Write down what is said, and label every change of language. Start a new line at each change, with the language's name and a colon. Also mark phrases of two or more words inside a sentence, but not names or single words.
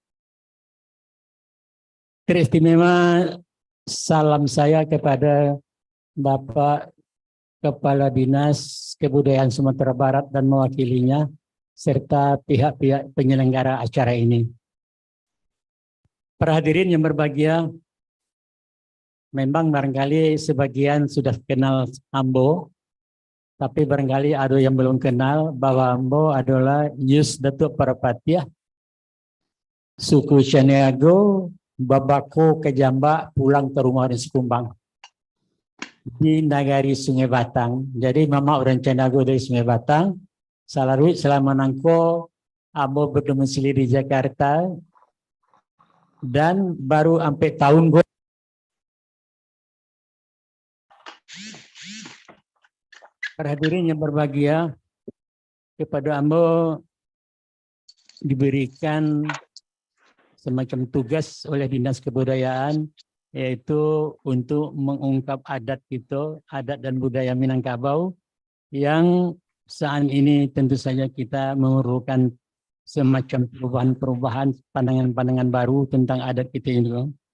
Indonesian: Teristimewa salam saya kepada Bapak Kepala Dinas Kebudayaan Sumatera Barat dan mewakilinya serta pihak-pihak penyelenggara acara ini. Para hadirin yang berbahagia, memang barangkali sebagian sudah kenal Ambo, tapi barangkali ada yang belum kenal bahwa Ambo adalah Yus Datuk Parapatiah suku Caniago, Babako Kejamba, pulang ke rumah di Sekumbang di Nagari Sungai Batang. Jadi mama orang Caniago dari Sungai Batang. Salarwi selama nangko Ambo berdomisili di Jakarta dan baru sampai tahun Para hadirin yang berbahagia, kepada Ambo diberikan semacam tugas oleh Dinas Kebudayaan, yaitu untuk mengungkap adat kita, adat dan budaya Minangkabau yang saat ini tentu saja kita memerlukan semacam perubahan-perubahan, pandangan-pandangan baru tentang adat kita ini.